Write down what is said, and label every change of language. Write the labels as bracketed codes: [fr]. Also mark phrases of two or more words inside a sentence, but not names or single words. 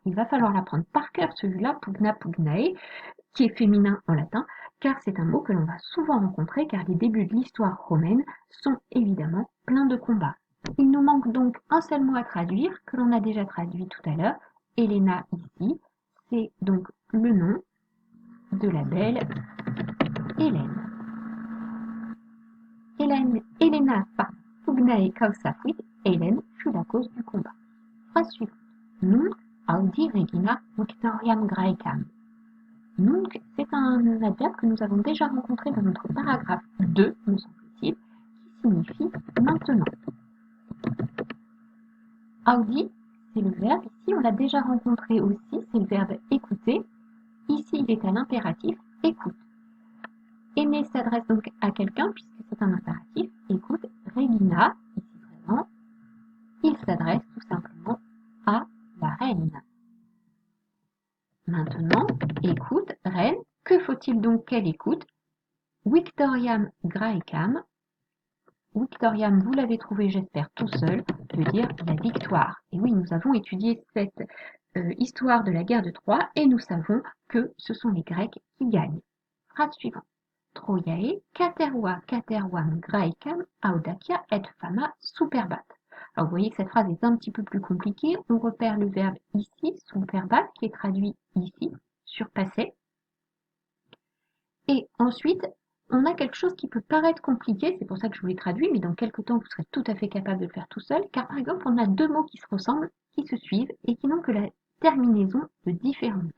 [fr] Il va falloir l'apprendre par cœur celui-là, [la] pugna pugnae, [fr] qui est féminin en latin, car c'est un mot que l'on va souvent rencontrer, car les débuts de l'histoire romaine sont évidemment pleins de combats. Il nous manque donc un seul mot à traduire, que l'on a déjà traduit tout à l'heure, Helena ici, c'est donc le nom de la belle Hélène. [la] Helena pugnae causa fuit, [fr] Hélène fut la cause du combat. Phrase suivante. [la] Nunc audi regina victoriam Graecam. Nunc, [fr] c'est un adverbe que nous avons déjà rencontré dans notre paragraphe 2, me semble-t-il, qui signifie maintenant. Audi, c'est le verbe. Ici, on l'a déjà rencontré aussi, c'est le verbe écouter. Ici, il est à l'impératif écoute. Aimer s'adresse donc à quelqu'un, puisque c'est un impératif. Écoute, Regina, ici présent, il s'adresse tout simplement à la reine. Maintenant, écoute, reine, que faut-il donc qu'elle écoute? [la] Victoriam Graecam. Victoriam, [fr] vous l'avez trouvé, j'espère, tout seul, veut dire la victoire. Et oui, nous avons étudié cette histoire de la guerre de Troie et nous savons que ce sont les Grecs qui gagnent. Phrase suivante. [la] Troiae caterva catervam Graecam audacia et fama superbat. [fr] Alors vous voyez que cette phrase est un petit peu plus compliquée. On repère le verbe ici, superbat, qui est traduit ici, surpasser. Et ensuite, on a quelque chose qui peut paraître compliqué, c'est pour ça que je vous l'ai traduit, mais dans quelques temps, vous serez tout à fait capable de le faire tout seul, car par exemple, on a deux mots qui se ressemblent, qui se suivent, et qui n'ont que la terminaison de différente.